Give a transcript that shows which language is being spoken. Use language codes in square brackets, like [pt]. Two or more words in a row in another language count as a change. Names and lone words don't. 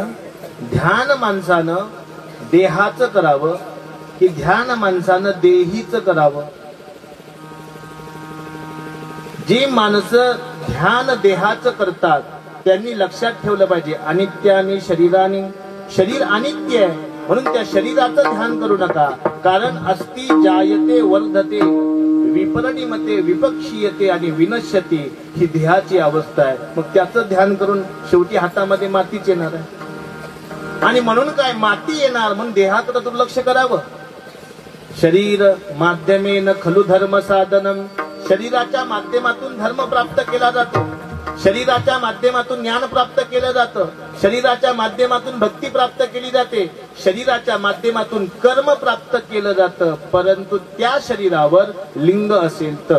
[mr] ध्यान माणसानं देहाचं करावं की ध्यान माणसानं देहीचं करावं? जी माणसं ध्यान देहाचं करतात त्यांनी लक्षात ठेवलं पाहिजे, अनित्य आणि शरीराने, शरीर अनित्य आहे म्हणून त्या शरीराचं ध्यान करू नका. कारण [sa] अस्ति जायते वर्धते विपरिणमते विपक्षीयते [mr] आणि विनश्यते ही देहाची अवस्था आहे. मग त्याचं ध्यान करून शेवटी हातामध्ये मातीच येणार आहे. आणि म्हणून काय, माती येणार म्हणून देहाकडे दुर्लक्ष करावं. [sa] शरीर माध्यमेन खलु धर्म साधनम. [mr] शरीराच्या माध्यमातून धर्म प्राप्त केला जातो, शरीराच्या माध्यमातून ज्ञान प्राप्त केलं जातं, शरीराच्या माध्यमातून भक्ती प्राप्त केली जाते, शरीराच्या माध्यमातून कर्म प्राप्त केलं जातं. परंतु त्या शरीरावर लिंग असेल तर.